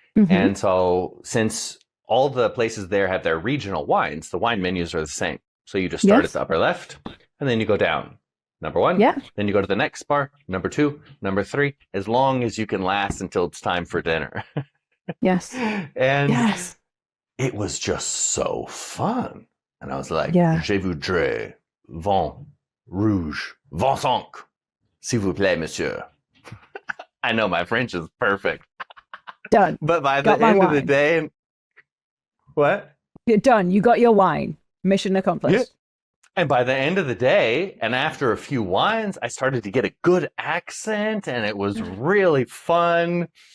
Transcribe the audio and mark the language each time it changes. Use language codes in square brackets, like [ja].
[en] And so since all the places there have their regional wines, the wine menus are the same. So you just start at the upper left, and then you go down. Number 1, then you go to the next bar, number 2, number 3, as long as you can last until it's time for dinner. And it was just so fun. And I was like, [fr] Je voudrais vin rouge, 25, s'il vous plaît, monsieur. [en] I know my French is perfect. Done. But by the end of the day, what? You're done. You got your wine. Mission accomplished. Yeah. And by the end of the day, and after a few wines, I started to get a good accent, and it was really fun.